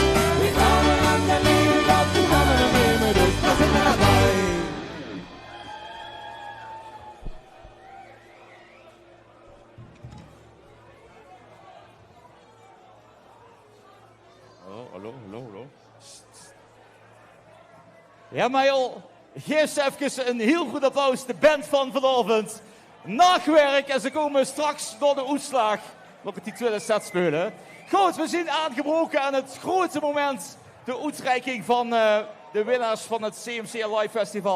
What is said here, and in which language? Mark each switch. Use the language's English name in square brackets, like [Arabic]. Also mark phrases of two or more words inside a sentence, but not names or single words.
[German] Wir glauben an den lieben Gott und haben noch immer Lust. Da sind wir dabei. Hallo. [Dutch] Ja, maar joh, geef ze even een heel goed applaus, de band van vanavond. Nachtwerk en ze komen straks door de uitslag nog die tweede set spelen. Goed, we zijn aangebroken aan het grote moment, de uitreiking van de winnaars van het CMC Live Festival.